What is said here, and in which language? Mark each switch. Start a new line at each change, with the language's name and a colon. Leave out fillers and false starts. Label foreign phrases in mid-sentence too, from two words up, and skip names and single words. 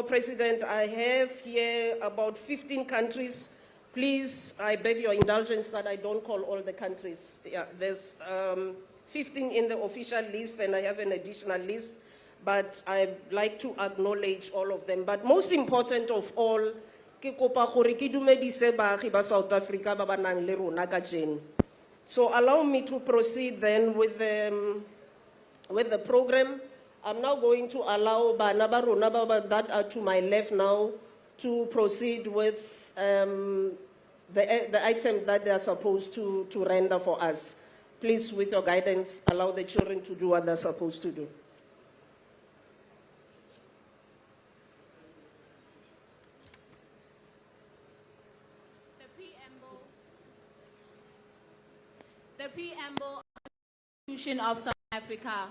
English: President, I have here about 15 countries. Please, I beg your indulgence that I don't call all the countries. Yeah, there's 15 in the official list and I have an additional list, but I'd like to acknowledge all of them. But most important of all,
Tswana: ke kopa gore ke dumedise baagi ba South Africa ba ba nang le rona ka jeno.
English: So allow me to proceed then with the program. I'm now going to allow
Tswana: bana ba rona ba
English: that are to my left now to proceed with the item that they are supposed to render for us. Please, with your guidance, allow the children to do what they're supposed to do. The preamble of the Constitution of South Africa.